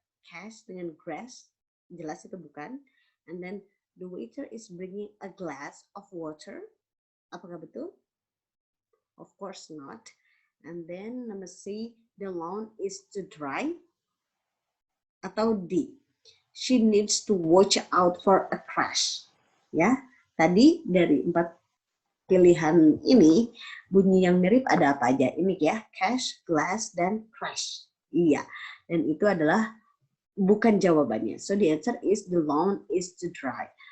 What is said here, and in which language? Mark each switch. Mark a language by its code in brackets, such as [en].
[id] Cash dengan grass. Jelas itu bukan. [en] And then the waiter is bringing a glass of water. [id] Apakah betul? [en] Of course not. And then number C, the lawn is to dry. [id] Atau [en] D, she needs to watch out for a crash. [id] Ya, tadi dari 4 pilihan ini bunyi yang mirip ada apa aja? Ini ya, cash, glass, dan crash. Iya, dan itu adalah bukan jawabannya. [en] So the answer is the lawn is to dry.